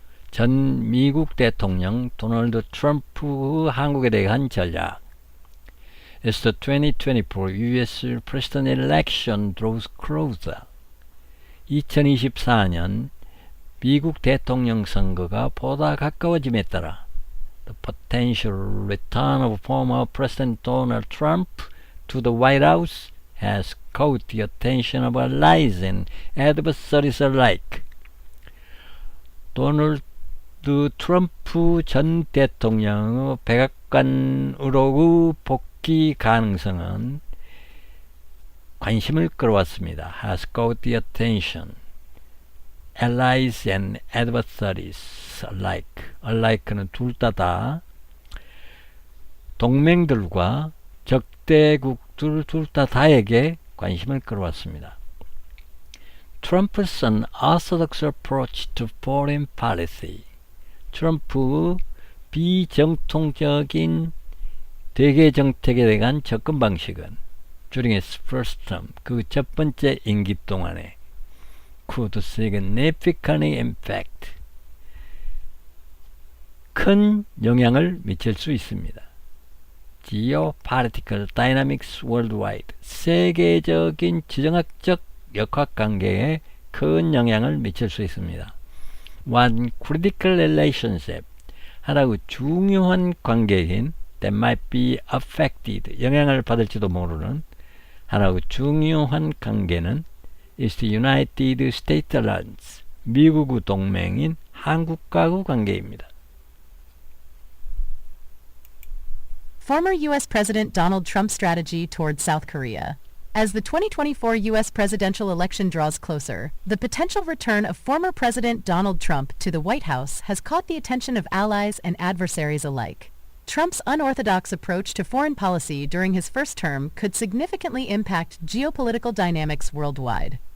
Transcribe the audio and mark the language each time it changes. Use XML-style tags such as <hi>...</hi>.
<ko>전 미국 대통령 도널드 트럼프의 한국에 대한 전략.</ko> <en>As the 2024 U.S. President election draws closer.</en> <ko>2024년 미국 대통령 선거가 보다 가까워짐에 따라</ko> <en>the potential return of former President Donald Trump to the White House has caught the attention of allies and adversaries alike.</en> <ko>도널드 트럼프 전 대통령의 백악관으로의 복귀 가능성은 관심을 끌어왔습니다.</ko> <en>has caught the attention. allies and adversaries alike.</en> <ko>alike는 둘 다 동맹들과 적대국들 둘 다에게 관심을 끌어왔습니다.</ko> <en>Trump's unorthodox approach to foreign policy.</en> <ko>트럼프의 비정통적인 대외 정책에 대한 접근 방식은</ko> <en>during his first term,</en> <ko>그 첫 번째 임기 동안에</ko> <en>could significantly impact,</en> <ko>큰 영향을 미칠 수 있습니다.</ko> <en>geopolitical dynamics worldwide,</en> <ko>세계적인 지정학적 역학관계에 큰 영향을 미칠 수 있습니다.</ko> <en>One critical relationship,</en> <ko>하나의 중요한 관계인</ko> <en>that might be affected,</en> <ko>영향을 받을지도 모르는 하나의 중요한 관계는</ko> <en>is the United States Alliance,</en> <ko>미국의 동맹인 한국과의 관계입니다.</ko> <en>Former U.S. President Donald Trump's strategy toward South Korea. As the 2024 U.S. presidential election draws closer, the potential return of former President Donald Trump to the White House has caught the attention of allies and adversaries alike. Trump's unorthodox approach to foreign policy during his first term could significantly impact geopolitical dynamics worldwide.</en>